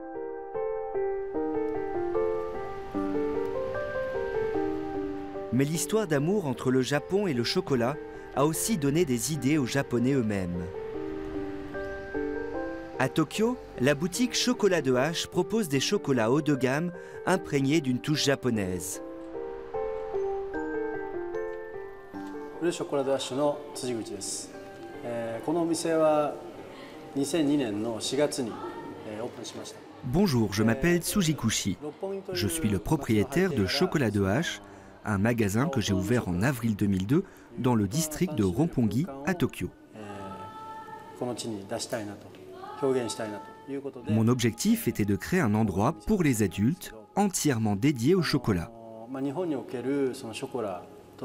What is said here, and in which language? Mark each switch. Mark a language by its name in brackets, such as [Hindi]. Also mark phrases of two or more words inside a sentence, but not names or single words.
[French] Mais l'histoire d'amour entre le Japon et le chocolat a aussi donné des idées aux Japonais eux-mêmes. À Tokyo, la boutique Chocolat de H propose des chocolats haut de gamme imprégnés d'une touche japonaise. [Japanese] Le chocolat de H の辻口です。このお店は2002年の4月にオープンしました。 [French] Bonjour, je m'appelle Tsujikushi. Je suis le propriétaire de Chocolat de H, un magasin que j'ai ouvert en avril 2002 dans le district de Roppongi à Tokyo. Mon objectif était de créer un endroit pour les adultes entièrement dédié au chocolat.